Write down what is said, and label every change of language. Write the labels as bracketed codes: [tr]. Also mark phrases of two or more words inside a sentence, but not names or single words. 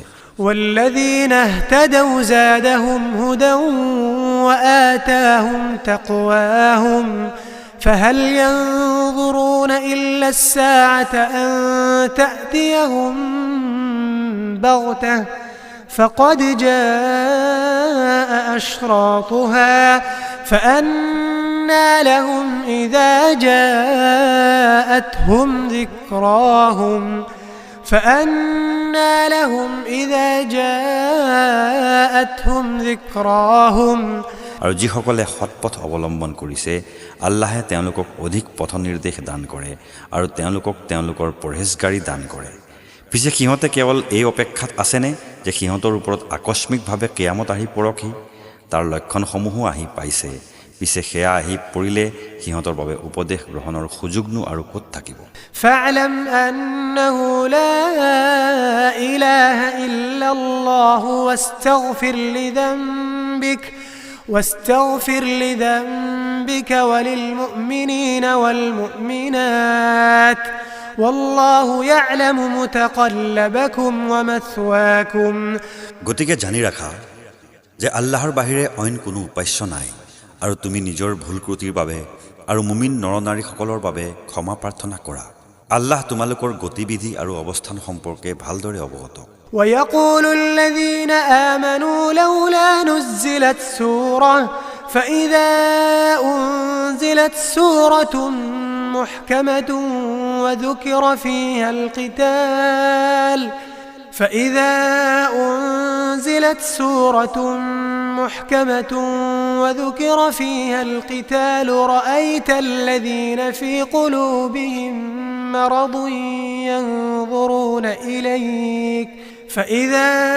[ar] والذين اهتدوا زادهم هدى وآتاهم تقواهم فهل ينظرون إلا الساعة أن تأتيهم بغتة فقد جاء أشراطها فأنى لهم إذا جاءتهم ذكراهم فأنى لهم إذا جاءتهم ذكراهم [as] আৰু যিসকলে সৎপথ অৱলম্বন কৰিছে আল্লাহে তেওঁলোকক অধিক পথ নিৰ্দেশ দান কৰে আৰু তেওঁলোকক তেওঁলোকৰ পৰহেজগাৰী দান কৰে। পিছে সিহঁতে কেৱল এই অপেক্ষাত আছেনে যে সিহঁতৰ ওপৰত আকস্মিকভাৱে কিয়ামত আহি পৰকহি? তাৰ লক্ষণসমূহো আহি পাইছে। পিছে সেয়া আহি পৰিলে সিহঁতৰ বাবে উপদেশ গ্ৰহণৰ সুযোগনো আৰু ক'ত থাকিব? [ar] فاعلم أنه لا إله إلا الله واستغفر لذنبك وللمؤمنين والمؤمنات والله يعلم متقلبكم ومثواكم। [as] গতিকে জানি ৰাখা যে আল্লাহৰ বাহিৰে অইন কোনো উপাস্য নাই আৰু তুমি নিজৰ ভুল ত্ৰুটিৰ বাবে আৰু মুমিন নৰনাৰীসকলৰ বাবে ক্ষমা প্ৰাৰ্থনা কৰা। আল্লাহ তোমালোকৰ গতিবিধি আৰু অৱস্থান সম্পৰ্কে ভালদৰে অৱগত। [ar] ويقول الذين آمنوا لولا نزلت سورة فإذا أنزلت سورة محكمة وذكر فيها القتال رأيت الذين في قلوبهم مرض ينظرون إليك فإذا